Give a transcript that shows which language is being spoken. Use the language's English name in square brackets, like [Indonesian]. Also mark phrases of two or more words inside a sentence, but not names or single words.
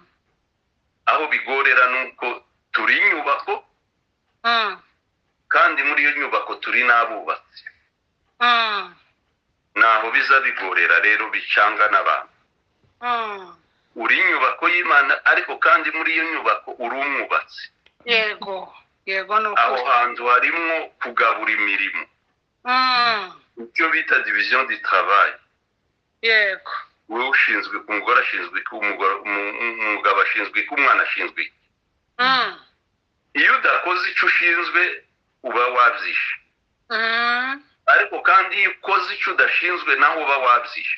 [Kinyarwanda] aho bigorera nuko turi inyubako kandi muri iyo nyubako turi n'abubatsi naho biza bigorera rero bicanga n'abantu uri inyubako y'Imana ariko kandi muri iyo nyubako uri umwubatsi yego yego no aho hantu harimo kugabura imirimo icyo bita [French] division du travail [Kinyarwanda] yego wowe ushinzwe umugore ashinzwe umugabo ashinzwe umwana ashinzwe iyo udakoze icyo ushinzwe uba wabyishe ariko kandi iyo ukoze icyo udashinzwe naho uba wabyishe